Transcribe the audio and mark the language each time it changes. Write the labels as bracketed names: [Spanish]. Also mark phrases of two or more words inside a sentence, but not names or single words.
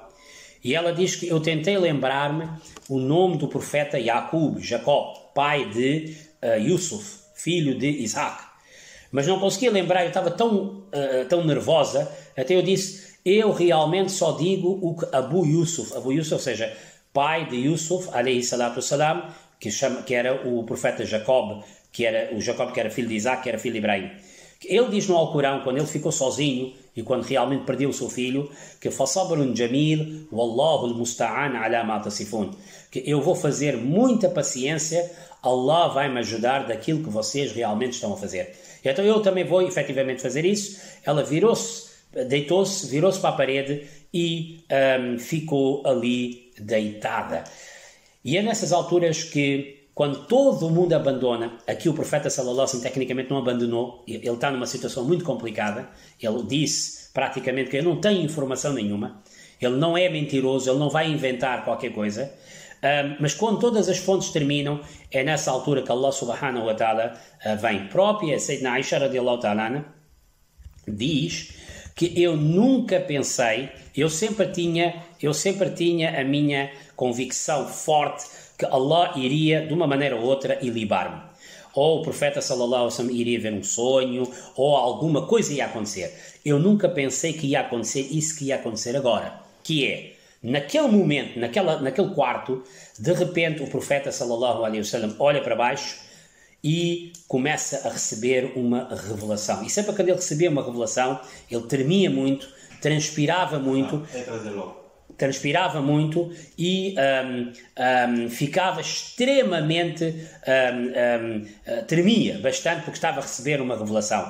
[Portuguese] E ela diz que eu tentei lembrar-me o nome do profeta Jacó, pai de Yusuf, filho de Isaac. Mas não conseguia lembrar, eu estava tão nervosa, até eu disse, eu realmente só digo o que Abu Yusuf, ou seja, pai de Yusuf, [Arabic] عليه الصلاة والسلام, [Portuguese] que era o profeta Jacob, que era filho de Isaac, que era filho de Ibrahim. Ele diz no Alcorão, quando ele ficou sozinho e quando realmente perdeu o seu filho, que [Arabic] فَصَبْرٌ جَمِيلٌ وَاللَّهُ الْمُسْتَعَانُ عَلَى مَا تَصِفُونَ, [Portuguese] que eu vou fazer muita paciência, Allah vai me ajudar daquilo que vocês realmente estão a fazer. Então eu também vou efetivamente fazer isso. Ela virou-se, deitou-se, virou-se para a parede e ficou ali deitada. E é nessas alturas que, quando todo o mundo abandona, aqui o profeta [Arabic] صلى الله عليه وسلم [Portuguese] tecnicamente não abandonou, ele está numa situação muito complicada, ele disse praticamente que eu não tenho informação nenhuma, ele não é mentiroso, ele não vai inventar qualquer coisa, mas quando todas as fontes terminam, é nessa altura que Allah [Arabic] سبحانه وتعالى [Portuguese] vem. Própria Sayyidina Aisha [Arabic] رضي الله تعالى [Portuguese] diz que eu nunca pensei, eu sempre tinha a minha convicção forte que Allah iria, de uma maneira ou outra, ilibar-me. Ou o profeta [Arabic] صلى الله عليه وسلم [Portuguese] iria ver um sonho, ou alguma coisa ia acontecer. Eu nunca pensei que ia acontecer isso que ia acontecer agora, que é, naquele momento, naquele quarto, de repente o profeta [Arabic] صلى الله عليه وسلم [Portuguese] olha para baixo e começa a receber uma revelação. E sempre quando ele recebia uma revelação, ele tremia muito, transpirava muito e ficava extremamente, tremia bastante porque estava a receber uma revelação.